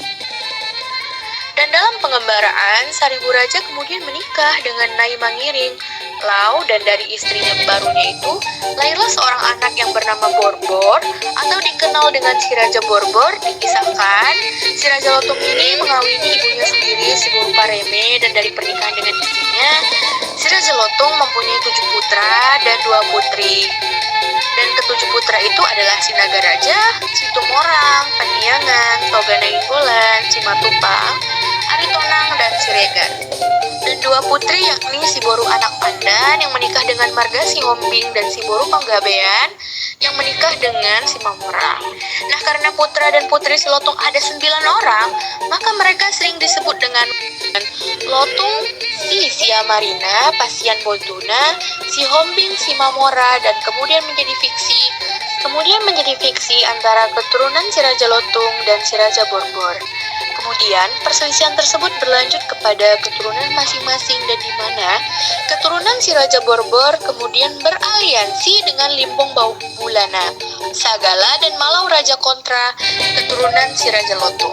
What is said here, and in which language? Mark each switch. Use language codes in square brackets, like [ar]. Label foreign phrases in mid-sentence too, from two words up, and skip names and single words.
[id] Dan dalam pengembaraan, Seribu Raja kemudian menikah dengan Nai Mangiring Lau, dan dari istrinya barunya itu lahirlah seorang anak yang bernama Borbor atau dikenal dengan si Raja Borbor. Dikisahkan si Raja Lotung ini mengawini ibunya sendiri, si Boru Pareme, dan dari pernikahan dengan ibunya, si Raja Lotung mempunyai 7 putra dan 2 putri. Dan ke-7 putra itu adalah si Naga Raja, si Tumorang, Paniangan, Toga Nainggolan, Cimatupang, Aritonang, dan Siregar. Dan 2 putri yakni si Boru Anak Pandan yang menikah dengan Marga si Hombing, dan si Boru Panggabean yang menikah dengan si Mamorang. Nah, karena putra dan putri si Lotung ada 9 orang, maka mereka sering disebut dengan Lotung si Siamarina, Pasian Botuna, si Hombing si Mamora, dan kemudian menjadi fiksi antara keturunan si Raja Lotung dan si Raja Borbor. Kemudian perselisihan tersebut berlanjut kepada keturunan masing-masing, dan di mana keturunan si Raja Borbor kemudian beraliansi dengan Limbong Bulana, Sagala, dan Malau Raja kontra keturunan si Raja Lotung.